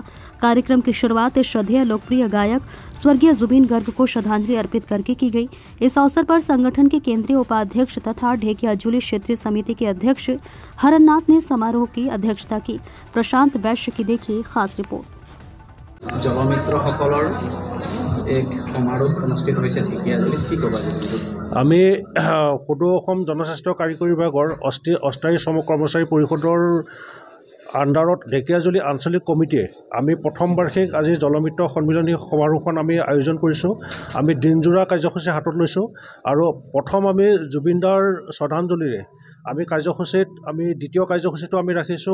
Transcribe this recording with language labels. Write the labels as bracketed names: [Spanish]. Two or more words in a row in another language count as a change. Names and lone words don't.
[Hindi] कार्यक्रम की शुरुआत श्रद्धेय लोकप्रिय गायक स्वर्गीय जुबिन गर्ग को श्रद्धांजलि अर्पित करके की गई। इस अवसर पर संगठन के केंद्रीय उपाध्यक्ष तथा ढेकियाजुली क्षेत्रीय समिति के अध्यक्ष हरनाथ ने समारोह की अध्यक्षता की। प्रशांत वैश्य की देखिए खास रिपोर्ट। [Assamese] এক সমাৰোহ অনুষ্ঠিত হৈছে ঢেকিয়াজুলিত কি কবা? আমি সদৌ অসম জনস্বাস্থ্য কাৰিকৰী বিভাগৰ অস্থায়ী শ্ৰম কৰ্মচাৰী পৰিষদৰ আণ্ডাৰত ঢেকিয়াজুলি আঞ্চলিক কমিটিয়ে আমি প্ৰথম বাৰ্ষিক আজি জলমিত্ৰ সন্মিলনী সমাৰোহখন আমি আয়োজন কৰিছোঁ। আমি দিনজোৰা কাৰ্যসূচী হাতত লৈছোঁ আৰু প্ৰথম আমি জুবিনদাৰ শ্ৰদ্ধাঞ্জলিৰে আমি কাৰ্যসূচীত আমি দ্বিতীয় কাৰ্যসূচীটো আমি ৰাখিছোঁ।